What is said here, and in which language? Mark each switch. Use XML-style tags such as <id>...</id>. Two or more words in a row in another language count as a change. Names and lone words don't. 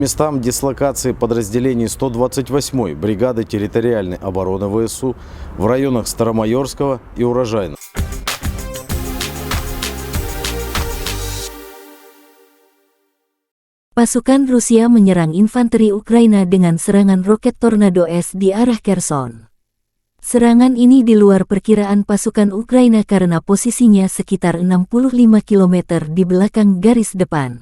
<ru>Местам дислокации подразделений 128-й бригады территориальной обороны ВСУ в районах Старомайорского и Урожайного.</ru> <id>Pasukan Rusia menyerang infanteri Ukraina dengan serangan roket Tornado S di arah Kherson. Serangan ini di luar perkiraan pasukan Ukraina karena posisinya sekitar 65 km di belakang garis depan.</id>